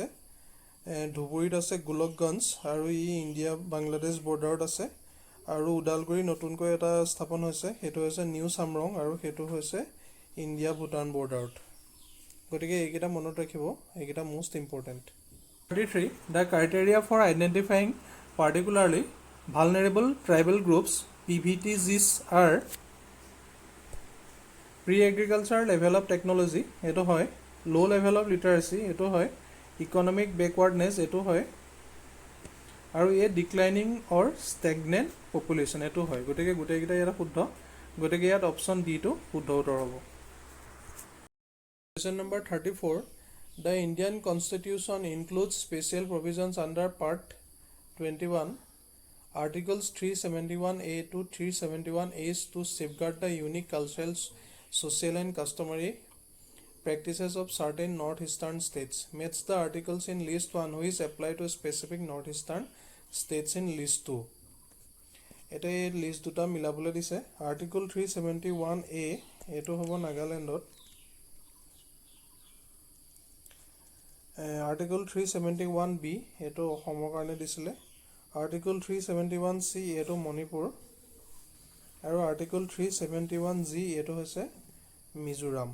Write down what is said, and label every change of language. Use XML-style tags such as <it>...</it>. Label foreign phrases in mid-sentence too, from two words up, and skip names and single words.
<as>ধুবুৰীত আছে গোলকগঞ্জ আৰু ই ইণ্ডিয়া বাংলাদেশ বৰ্ডাৰত আছে। আৰু ওদালগুৰি নতুনকৈ এটা স্থাপন হৈছে, সেইটো হৈছে নিউ চামৰং আৰু সেইটো হৈছে ইণ্ডিয়া ভূটান বৰ্ডাৰত। গতিকে এইকেইটা মনত ৰাখিব, এইকেইটা</as> <en>most important.</en> <as>33.</as> <en>The criteria for identifying particularly vulnerable tribal groups PVTGs are pre-agriculture level of technology,</en> <as>এটো হয়।</as> <en>low level of literacy,</en> <as>এটো হয়।</as> <en>economic backwardness,</en> <as>এটো হয়।</as> <en>আৰু এ declining or stagnant population,</en> <as>এটো হয়। গতিকে গোটেইকেইটা ইয়াত শুদ্ধ, গতিকে ইয়াত অপশ্যন ডি টো শুদ্ধ উত্তৰ হ'ব।</as> <en>Question number 34. The Indian Constitution includes special provisions under Part 21, Articles 371A to 371H to safeguard the unique cultural, social and customary practices of certain northeastern states. Match the articles in list 1 which apply to specific northeastern states in list 2.</en> <as>এটা এই লিষ্ট দুটা মিলাবলৈ দিছে। আৰ্টিকল 371A এইটো হ'ব নাগালেণ্ডত। আৰ্টিকল 371B এইটো অসমৰ কাৰণে দিছিলে। আৰ্টিকল 371C এইটো মণিপুৰ আৰু আৰ্টিকল 371G এইটো হৈছে মিজোৰাম।</as>